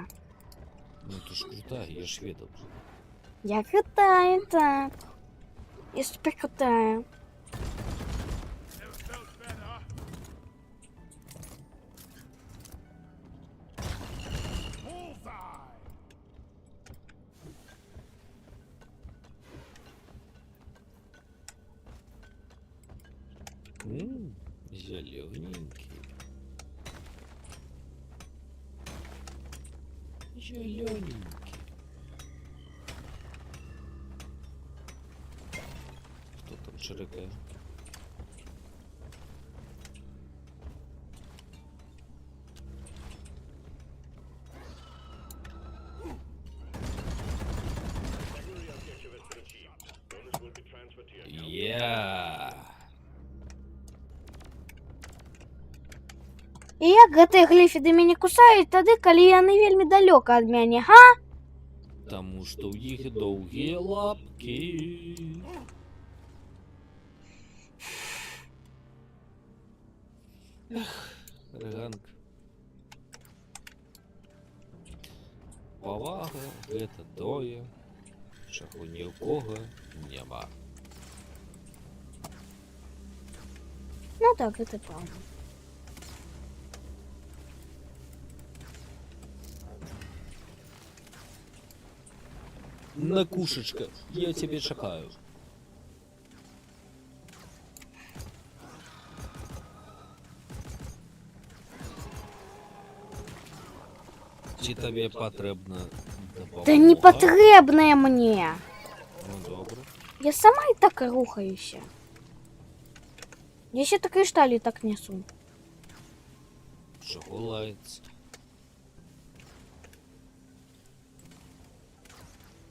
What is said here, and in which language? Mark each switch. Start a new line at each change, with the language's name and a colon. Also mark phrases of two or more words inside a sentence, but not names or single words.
Belarusian: Ну ты ж крутая, я ж ведал. Я крутая, так. Я супер крутая.
English: Bullseye!
Russian: Зелененький. Зелененький. Кто там широкая?
English: Secondary objective has been achieved. Bonus will be transferred to your account.
Belarusian: Я. І як гэтыя гліфіды мяне кусаюць тады, калі яны вельмі далёка ад мяне, га?
Russian: Тому что у них долгие лапки.
Belarusian: Ранг. Повага гэта тое, чаго ні ў кого няма. Ну так, гэта правда. Накушечка, я тебе чакаю. Ці табе патрэбна дапамога? Та не патрэбнае мне. Ну добра. Я сама і так рухаюся.
Ukrainian: Я ще так кришталі так несу.
Belarusian: Чаго лаецца?